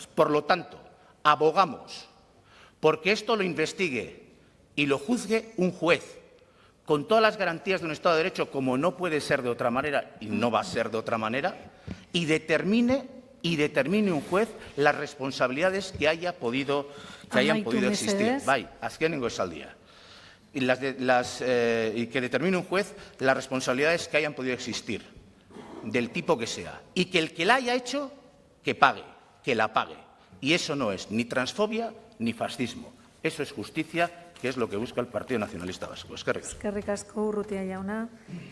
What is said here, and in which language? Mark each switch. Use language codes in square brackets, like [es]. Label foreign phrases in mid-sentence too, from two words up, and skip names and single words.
[es] Por lo tanto, abogamos porque esto lo investigue y lo juzgue un juez con todas las garantías de un Estado de Derecho, como no puede ser de otra manera y no va a ser de otra manera, y determine un juez las responsabilidades que hayan podido existir. [eu] Bai, azkenengo esaldia. [es] Y que determine un juez las responsabilidades que hayan podido existir, del tipo que sea. Y que el que la haya hecho, que pague, que la pague. Y eso no es ni transfobia ni fascismo. Eso es justicia, que es lo que busca el Partido Nacionalista Vasco. [eu] Eskerrik asko. Eskerrik asko, Urrutia jauna.